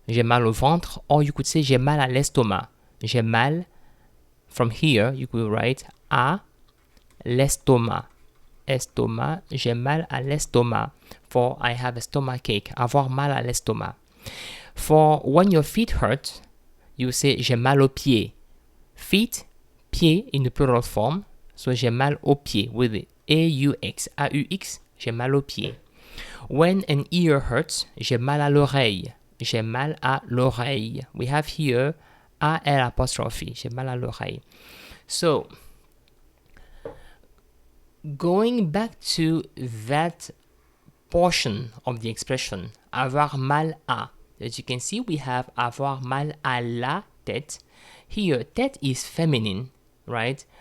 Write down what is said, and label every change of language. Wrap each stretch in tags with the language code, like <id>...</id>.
<fr>J'ai mal au ventre,</fr> <en>or you could say</en> <fr>j'ai mal à l'estomac. J'ai mal,</fr> <en>from here, you could write</en> <fr>à l'estomac. Estomac, j'ai mal à l'estomac.</fr> <en>For I have a stomachache,</en> <fr>avoir mal à l'estomac.</fr> <en>For when your feet hurt, you say</en> <fr>j'ai mal aux pieds.</fr> <en>Feet, pieds in the plural form.</en> <fr>So j'ai mal aux pieds</fr> <en>with the</en> <fr>A-U-X, A-U-X, j'ai mal aux pieds.</fr> <en>When an ear hurts,</en> <fr>j'ai mal à l'oreille. J'ai mal à l'oreille.</fr> <en>We have here A-L apostrophe,</en> <fr>j'ai mal à l'oreille.</fr> <en>So, going back to that portion of the expression,</en> <fr>avoir mal à.</fr> <en>As you can see, we have</en> <fr>avoir mal à la tête.</fr> <en>Here, tête is feminine, right?</en>